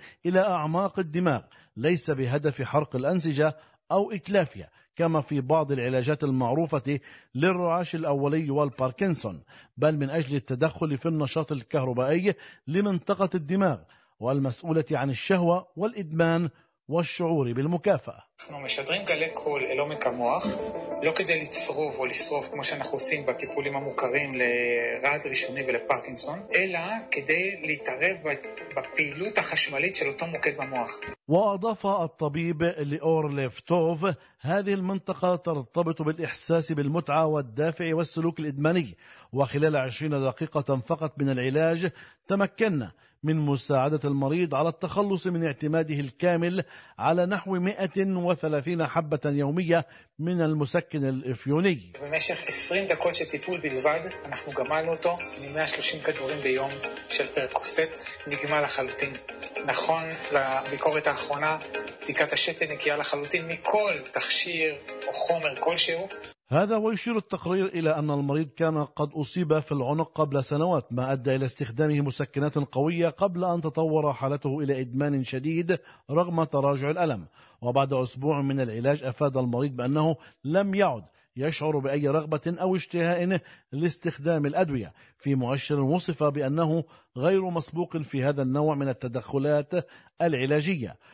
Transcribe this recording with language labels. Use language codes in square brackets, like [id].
[ar] إلى أعماق الدماغ ليس بهدف حرق الأنسجة أو إتلافها كما في بعض العلاجات المعروفة للرعاش الأولي والباركنسون، بل من أجل التدخل في النشاط الكهربائي لمنطقة الدماغ والمسؤولة عن الشهوة والإدمان والشعور بالمكافأة. احنا مشدرين [he] גלי קול אל עומק המוח לא כדי לצרוב או לשרוף כמו שאנחנו עושים בטיפולים המוכרים לרעד ראשוני ולפרקינסון, אלא כדי להתערב בפעילות החשמלית של אותו מוקד במוח. [ar] وأضاف الطبيب ليور ليفتوف: هذه المنطقة ترتبط بالإحساس بالمتعة والدافع والسلوك الإدماني، وخلال 20 دقيقة فقط من العلاج تمكننا من مساعدة المريض على التخلص من اعتماده الكامل على نحو 130 حبة يومية من المسكن الإفيوني. [he] במשך 20 דקות של טיפול בלבד אנחנו גמלנו אותו מ-130 כדורים ביום של פרקוסט, נגמל לחלוטין. נכון לביקורת האחרונה בדיקת השתן נקייה לחלוטין מכל תכשיר או חומר כלשהו. [ar] هذا ويشير التقرير إلى أن المريض كان قد أصيب في العنق قبل سنوات ما أدى إلى استخدامه مسكنات قوية قبل أن تطور حالته إلى إدمان شديد رغم تراجع الألم، وبعد أسبوع من العلاج أفاد المريض بأنه لم يعد يشعر بأي رغبة أو اشتهاء لاستخدام الأدوية في مؤشر وصف بأنه غير مسبوق في هذا النوع من التدخلات العلاجية.